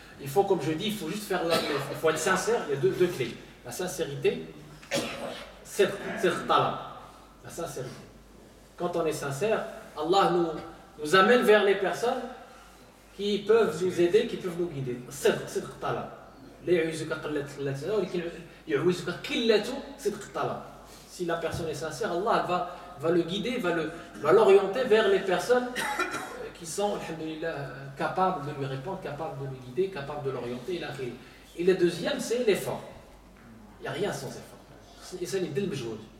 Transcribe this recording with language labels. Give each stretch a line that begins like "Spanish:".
French: Il faut, comme je dis, il faut juste faire il faut être sincère. Il y a deux clés. La sincérité, c'est talab. La sincérité. Quand on est sincère, Allah nous amène vers les personnes qui peuvent nous aider, qui peuvent nous guider.
Arabic: صدق طلب. لا يعوزك قلة الصلاة ولكن يعوزك قلة صدق الطلب.
French: Si la personne est sincère, Allah va le guider, va l'orienter vers les personnes qui sont, alhamdoulilah, capables de lui répondre, capables de le guider, capables de l'orienter. Et le deuxième, c'est l'effort. Il n'y a rien sans effort. Et ça, c'est le majhoud.